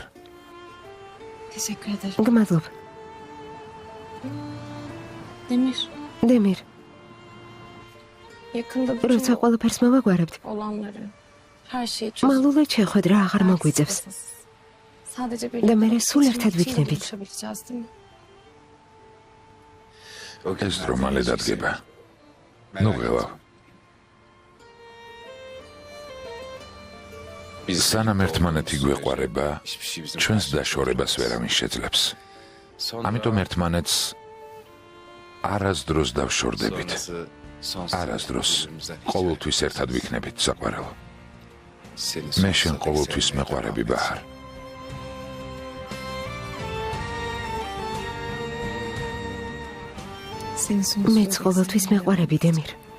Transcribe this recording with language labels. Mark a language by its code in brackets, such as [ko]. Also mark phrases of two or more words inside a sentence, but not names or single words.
[tr] Teşekkür ederim. [ka] გმადლობ. [tr] Demir. [ka] დემირ, [tr] Yakında [ka] როცა ყველაფერს მოვაგვარებთ, [tr] olanları, her şeyi çözüp [ka] მალულად შეხვედ რა აღარ მოგვიწევს. [tr] sadece [ka] და მე სულ ერთად ვიქნებით. [tr] buluşabileceğiz değil mi? [ka] ეს დრო მალე დადგება. ნუ ღელავ. სანამ ერთმანეთი გვეყვარება, ჩვენს დაშორებას ვერავინ შეძლებს. ამიტომ ერთმანეთს არასდროს დავშორდებით. არასდროს ყოველთვის ერთად ვიქნებით, საყვარელო. მე შენ ყოველთვის მეყვარები, ბაჰარ. [tr] Seni sonsuz [ka] მეც ყოველთვის მეყვარები, დემირ.